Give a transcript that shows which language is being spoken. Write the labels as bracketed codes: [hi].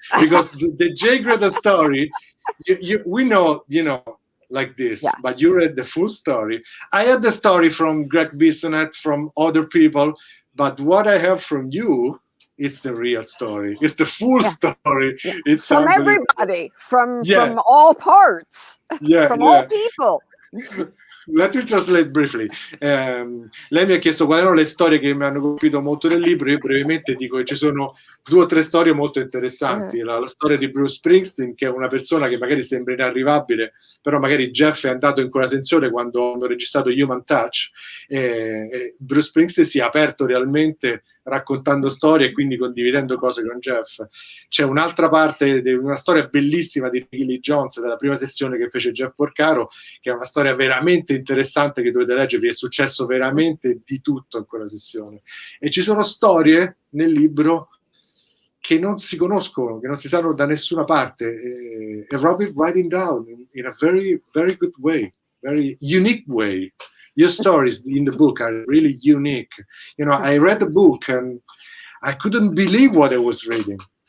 [en] Because the Jay Graydon story, we know, like this, but you read the full story. I had the story from Greg Bissonette, from other people, but what I have from you, it's the real story. It's the full story. Yeah. It's from everybody, from all parts, from all people. Let me translate briefly. [it] Lei mi ha chiesto quali erano le storie che mi hanno colpito molto nel libro. Io brevemente dico che ci sono 2 o 3 storie molto interessanti. La storia di Bruce Springsteen, che è una persona che magari sembra inarrivabile, però magari Jeff è andato in quella sensazione quando hanno registrato Human Touch. Bruce Springsteen si è aperto realmente raccontando storie e quindi condividendo cose con Jeff. C'è un'altra parte di una storia bellissima di Ricky Lee Jones, della prima sessione che fece Jeff Porcaro, che è una storia veramente interessante che dovete leggere, perché è successo veramente di tutto in quella sessione. E ci sono storie nel libro che non si conoscono, che non si sanno da nessuna parte, e Robyn [en] writing down in a very, very good way, very unique way. Your stories in the book are really unique. I read the book and I couldn't believe what I was reading.